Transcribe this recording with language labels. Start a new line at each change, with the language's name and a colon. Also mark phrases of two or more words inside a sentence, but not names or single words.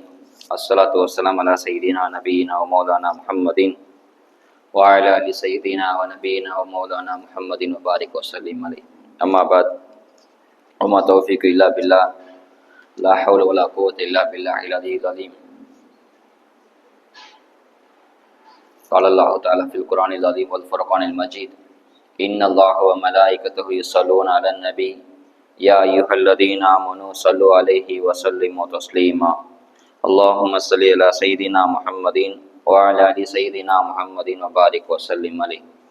Arabic: الصلاة والسلام على سيدنا نبينا ومولانا محمد وعلى آل سيدنا ونبينا ومولانا محمد وبارك وسلم عليه. أما بعد. وما توفيقي إلا بالله. لا حول ولا قوة إلا بالله العلي العليم. قال الله تعالى في القرآن العظيم والفرقان المجيد إن الله وملائكته يصلون على النبي يا أيها الذين آمنوا صلوا عليه وسلموا تسليما اللهم صل على سيدنا محمد وعلى آل سيدنا محمد وبارك وسلم عليه.